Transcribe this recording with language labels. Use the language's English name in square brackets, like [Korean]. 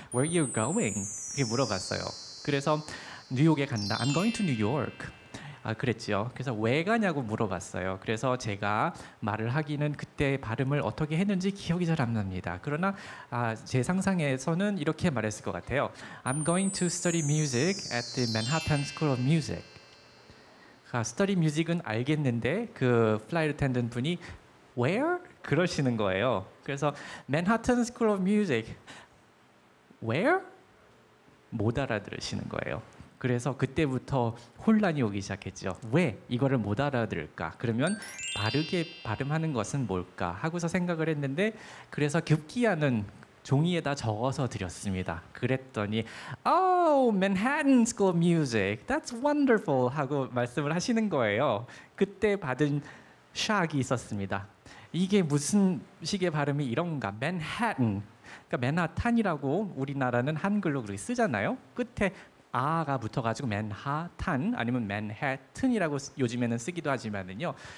[English] Where are you going? [Korean] 그렇게 물어봤어요. 그래서 뉴욕에 간다. [English] I'm going to New York. [Korean] 그랬죠. 그래서 왜 가냐고 물어봤어요. 그래서 제가 말을 하기는 그때 발음을 어떻게 했는지 기억이 잘 안 납니다. 그러나 제 상상에서는 이렇게 말했을 것 같아요. [English] I'm going to study music at the Manhattan School of Music. [Korean] study music은 알겠는데 그 플라이트 어텐던트 분이 where? 그러시는 거예요. 그래서 Manhattan School of Music. [English] where? [Korean] 못 알아들으시는 거예요. 그래서 그때부터 혼란이 오기 시작했죠. 왜 이거를 못 알아들을까? 그러면 바르게 발음하는 것은 뭘까? 하고서 생각을 했는데 그래서 급기야는 종이에다 적어서 드렸습니다. 그랬더니 Oh, Manhattan School of Music. [English] That's wonderful [Korean] 하고 말씀을 하시는 거예요. 그때 받은 샥이 있었습니다. 이게 무슨 식의 발음이 이런가? 맨해튼. 그러니까 맨하탄이라고 우리나라는 한글로 그렇게 쓰잖아요. 끝에 아가 붙어가지고 맨하탄 아니면 맨해튼이라고 요즘에는 쓰기도 하지만은요.